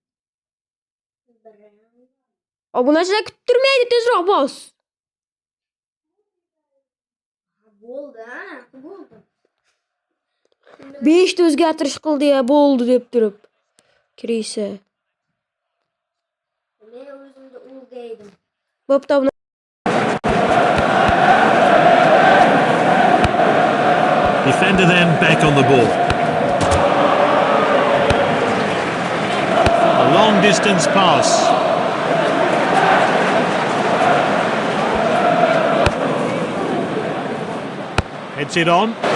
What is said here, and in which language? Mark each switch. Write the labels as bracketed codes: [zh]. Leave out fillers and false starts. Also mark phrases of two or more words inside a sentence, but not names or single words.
[uz] Obunachilar kutib turmaydi, tezroq bos. bo'ldi, ana, bo'ldi. 5 ta o'zgartirish qildi ya, bo'ldi deb turib. Kirisa. Men o'zimda ulgaydim. Bo'pti, [en] Defender then back on the ball. A long distance pass. Heads it on.